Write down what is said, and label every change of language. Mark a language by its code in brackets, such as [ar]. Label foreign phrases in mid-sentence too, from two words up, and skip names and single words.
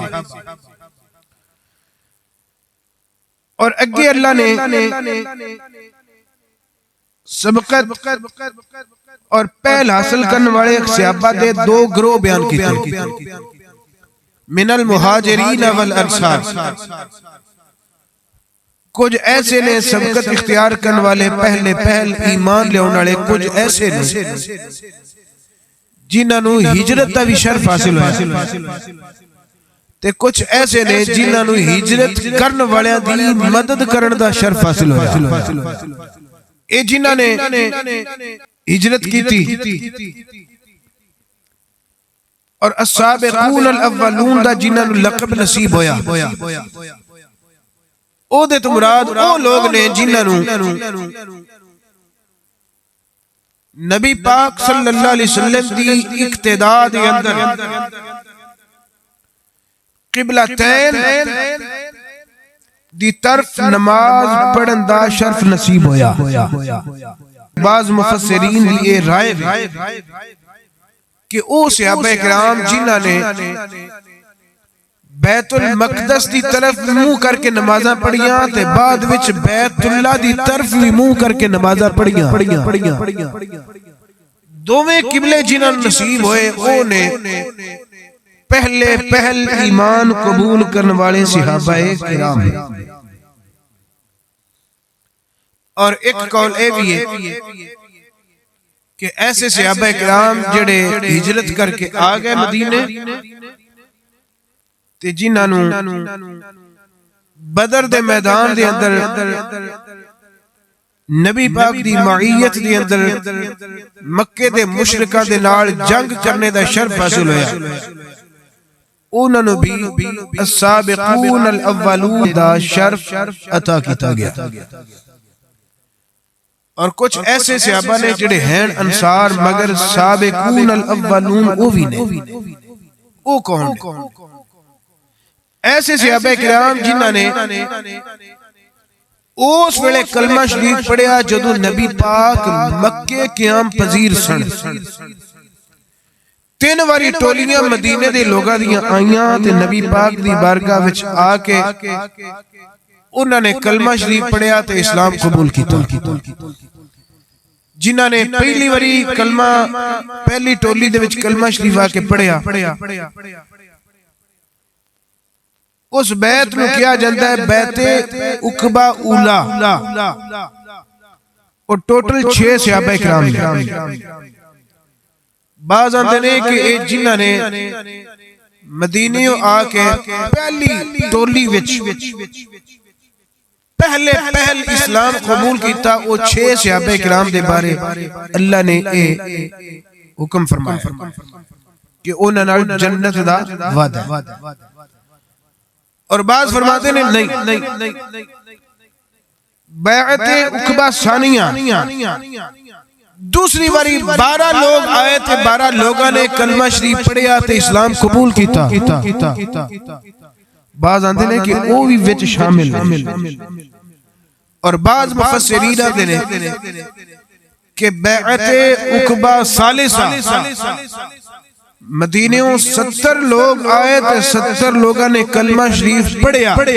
[pa] اور اگے اللہ نے سبقت اور پہل حاصل کرنے والے صحابہ دے دو گروہ بیان کیتے. [ar] من المہاجرین والانصار، [pa] کچھ ایسے نے سبقت اختیار کرنے والے پہل ایمان لے والے، کچھ ایسے نے جنہاں نو ہجرت دا بھی شرف حاصل ہویا، تے کچھ ایسے نے جنہاں نو ہجرت کرنے والے دی مدد کرن دا شرف حاصل ہویا. اے جنہاں نے ہجرت کی تھی اور [ar] السابقون الاولون [pa] دا جنہاں نو لقب نصیب ہویا، او دے تو مراد او لوگ نے جنہاں نو نبی پاک [ar] صلی اللہ علیہ وسلم [pa] دی اقتداء دے اندر قبلتین دی طرف نماز پڑھن دا شرف نصیب ہویا. بعض مفسرین دی یہ رائے کہ او صحابہ کرام جنہاں نے بیت المقدس دی طرف منہ کر کے نمازاں پڑھیاں تے بعد وچ بیت اللہ دی طرف بھی منہ کر کے نمازاں پڑھیاں. دوویں قبلے جنہاں نصیب ہوئے او نے پہل ایمان قبول کرنے والے صحابہ کرام ہیں. اور ایک قول اے بھی ہے کہ ایسے صحابہ کرام جڑے ہجرت کر کے آ گئے مدینے تے جنہاں نو بدر دے میدان دے اندر نبی پاک دی معیت دے اندر مکے دے مشرکاں دے نال جنگ کرنے دا شرف حاصل ہویا، انہاں نو بھی [ar] السابقون الاولون [pa] دا شرف عطا کیتا گیا. اور کچھ ایسے صحابہ نے جڑے ہیں انصار مگر [ar] سابقون الاولون [pa] او بھی نے. او کون ایسے صحابہ کرام جنہاں نے اس ویلے کلمہ شریف پڑھیا جدو نبی پاک مکے قیام پذیر سن. 3 واری ٹولیاں مدینے دے لوگاں دیاں آئیاں تے نبی پاک دی بارگاہ وچ آ کے انہاں نے کلمہ شریف پڑھیا تے اسلام قبول کیتا. جنہاں نے پہلی واری کلمہ پہلی ٹولی دے وچ کلمہ شریف آ کے پڑھیا اس بیت نو کیا جاندہ ہے بیت عقبہ اولا. اور ٹوٹل 6 صحابہ کرام نے. بعض آندے نے کہ اے جنہاں نے مدینیوں آ کے پہلی ٹولی وچ پہل اسلام قبول کیتا، وہ 6 صحابہ کرام دے بارے اللہ نے اے حکم فرمایا کہ انہاں نال جنت دا وعدہ. [ur] اور بعض فرماتے ہیں نہیں، بیعت عقبہ ثانیہ دوسری باری 12 لوگ آئے تھے، 12 لوگوں نے [pa] کلمہ شریف پڑھیا تے اسلام قبول کیتا. بعض آندے نے کہ وہ بھی وچ شامل ہیں. اور بعض مفسرین آندے نے کہ بیعت عقبہ ثالثہ مدینیوں 70 لوگ آئے تھے، 70 لوگوں نے کلمہ شریف پڑھیا.